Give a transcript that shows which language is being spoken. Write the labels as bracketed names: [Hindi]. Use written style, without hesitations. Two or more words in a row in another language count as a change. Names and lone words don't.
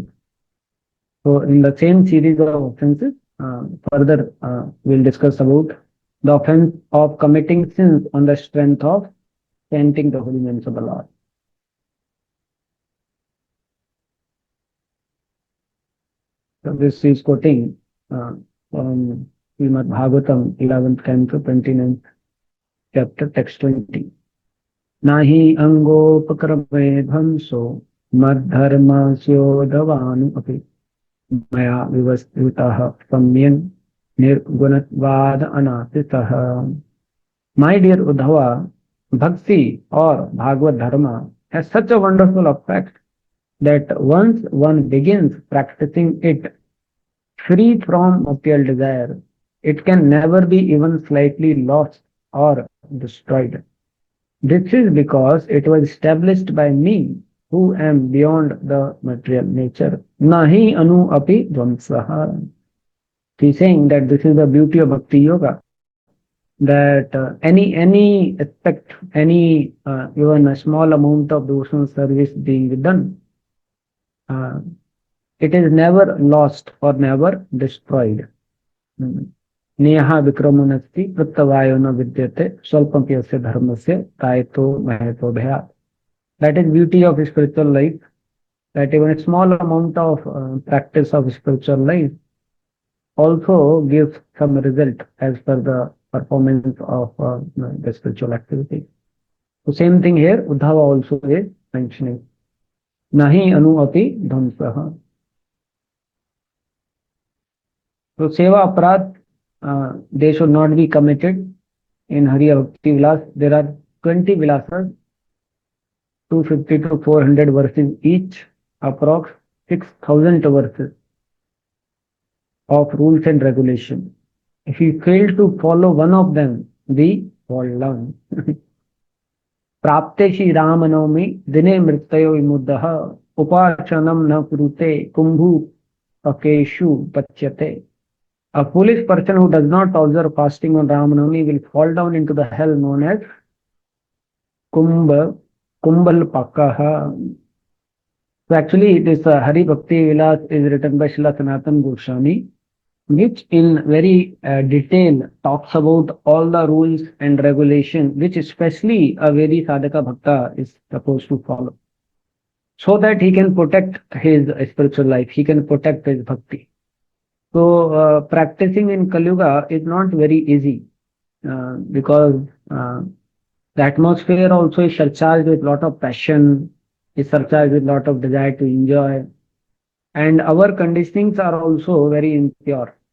[English] So in the same series of offenses, further we'll discuss about the offense of committing sins on the strength of chanting the holy names of the Lord. So this is quoting from Srimad Bhagavatam, 11th canto, 29th chapter, text 20. [Sanskrit] Nahi angopakramve dhamso madharmasyo api maya vivastritah samyan nirgunatvad anatitah. [English] My dear Uddhava, Bhakti or Bhagavad Dharma has such a wonderful effect that once one begins practicing it free from material desire, it can never be even slightly lost or destroyed. This is because it was established by me, who am beyond the material nature. [Sanskrit] Nahi anu api dvamsaha. [English] He is saying that this is the beauty of Bhakti Yoga, that any aspect, any even a small amount of devotional service being done, it is never lost or never destroyed. [Sanskrit] Neha vikramanasti prattavayona vidyate swalpampyasya dharmasya tayato mahato bhayat. [English] That is beauty of spiritual life, that even a small amount of practice of spiritual life also gives some result as per the performance of the spiritual activity. So same thing here, Uddhava also is mentioning. [Sanskrit] Nahi anu api dhamsaha. [English] So [Sanskrit] seva aparad, [English] they should not be committed in Hariya Bhakti Vilas. There are 20 Vilasas, 250 to 400 verses each, approx 6,000 verses of rules and regulations. If you fail to follow one of them, we fall down. [Sanskrit] Prapte Shri Ramanavami Dine Mrittayo Vimuddaha Upachanam na kurute kumbhu akeshu pachyate. [English] A foolish person who does not observe fasting on Ramanavami will fall down into the hell known as Kumbal Pakaha. So actually this Hari Bhakti Vilas is written by Srila Sanatana Goswami, which in very detail talks about all the rules and regulations which especially a [Sanskrit] Vedi sadhaka bhakta [English] is supposed to follow, so that he can protect his spiritual life, he can protect his bhakti. So practicing in Kali Yuga is not very easy because the atmosphere also is surcharged with lot of passion, is surcharged with lot of desire to enjoy, and our conditionings are also very impure.